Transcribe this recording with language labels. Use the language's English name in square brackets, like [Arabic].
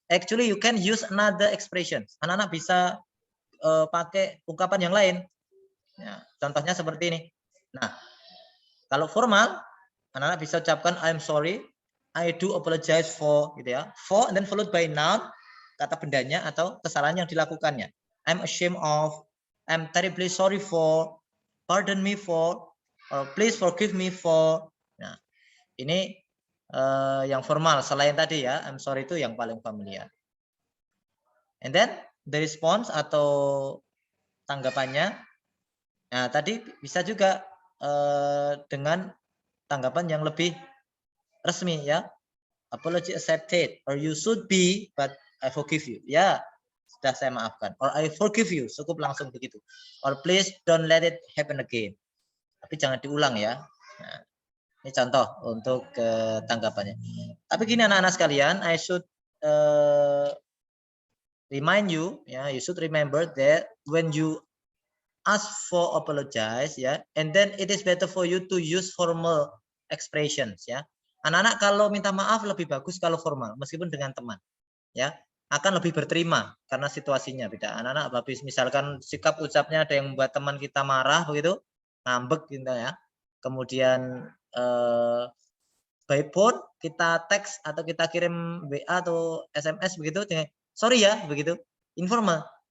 [English] Actually you can use another expression. [Indonesian] Anak-anak bisa pakai ungkapan yang lain. Ya, contohnya seperti ini. Nah, kalau formal, anak-anak bisa ucapkan [English] I'm sorry, I do apologize for, [Indonesian] gitu ya. [English] For and then followed by noun, [Indonesian] kata bendanya atau kesalahan yang dilakukannya. [English] I'm ashamed of, I'm terribly sorry for, pardon me for, or please forgive me for. [Indonesian] Nah, ini yang formal. Selain tadi ya, [English] I'm sorry [Indonesian] itu yang paling familiar. [English] And then the response [Indonesian] atau tanggapannya, nah tadi bisa juga dengan tanggapan yang lebih resmi ya. [English] Apology accepted, or you should be, but I forgive you. [Indonesian] Ya, sudah saya maafkan. [English] Or I forgive you, [Indonesian] cukup langsung begitu. [English] Or please don't let it happen again. [Indonesian] Tapi jangan diulang ya. Nah, ini contoh untuk tanggapannya. Tapi gini anak-anak sekalian, [English] I should remind you, ya, you should remember that when you ask for apologize, ya, and then it is better for you to use formal expressions, ya. [Indonesian] Anak-anak kalau minta maaf lebih bagus kalau formal, meskipun dengan teman, ya, akan lebih berterima karena situasinya beda. Anak-anak habis misalkan sikap ucapnya ada yang membuat teman kita marah begitu, ngambek gitu ya. Kemudian [English] by phone [Indonesian] kita teks atau kita kirim WA atau SMS begitu, sorry ya begitu, informal.